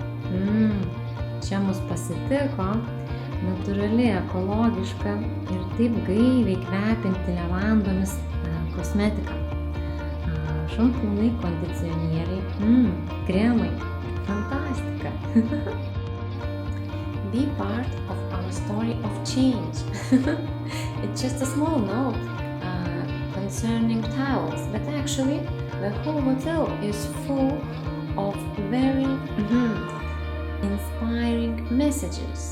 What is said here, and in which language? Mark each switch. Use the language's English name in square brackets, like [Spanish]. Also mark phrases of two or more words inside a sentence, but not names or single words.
[Lithuanian] Čia mus pasitiko natūrali, ekologiška ir taip gaiviai kvepianti levandomis kosmetika. Šampūnai, kondicionieriai, kremai. Fantastika! [English] Be part of our story of change. It's just a small note concerning towels, but actually the whole hotel is full of very inspiring messages.